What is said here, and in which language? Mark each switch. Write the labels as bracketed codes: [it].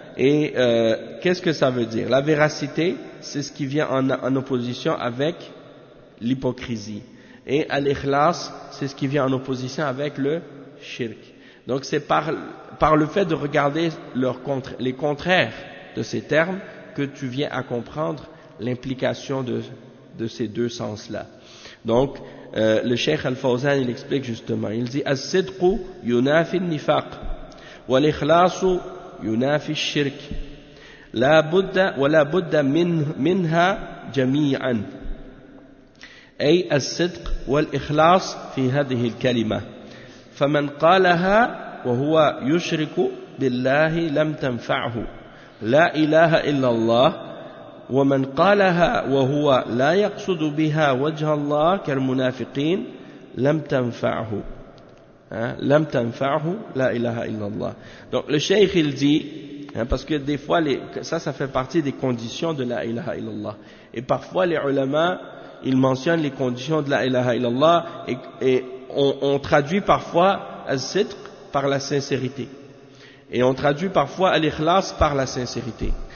[fr] Qu'est-ce que ça veut dire? La véracité, c'est ce qui vient en opposition avec l'hypocrisie. Et al-ikhlas, c'est ce qui vient en opposition avec le shirk. Donc c'est par le fait de regarder les contraires de ces termes que tu viens à comprendre l'implication de ces deux sens-là. Donc, le Cheikh Al-Fawzan, il explique justement, il dit « [ar] As-sidqu yunafi al-nifaq, wal-ikhlasu yunafi al-shirk, wa-la-budda minha jami'an. » أي الصدق والإخلاص في هذه الكلمة فمن قالها وهو يشرك بالله لم تنفعه لا إله إلا الله ومن قالها وهو لا يقصد بها وجه الله كالمنافقين لم تنفعه لم تنفعه لا إله إلا الله. [fr] Donc le Cheikh il dit, parce que des fois ça fait partie des conditions de la ilaha illallah, et parfois les ulama il mentionne les conditions de la ilaha illallah et on traduit parfois al-sidq par la sincérité et on traduit parfois al-ikhlas par la sincérité.